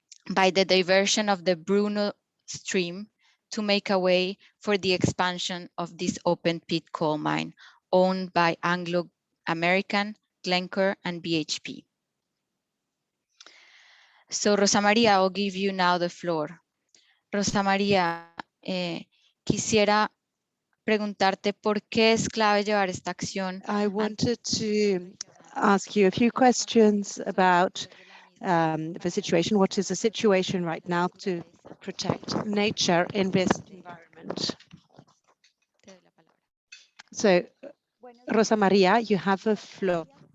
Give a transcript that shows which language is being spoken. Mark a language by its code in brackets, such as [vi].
[en] by the diversion of the Bruno stream to make a way for the expansion of this open pit coal mine owned by Anglo-American, Glencore, and BHP. So Rosa Maria, I'll give you now the floor. [es] Rosa Maria, quisiera preguntarte por qué es clave llevar esta acción. [en] I wanted to ask you a few questions about the situation, what is the situation right now to protect nature in this environment. [es] Te doy la palabra. [en] So, Rosa Maria, you have the floor.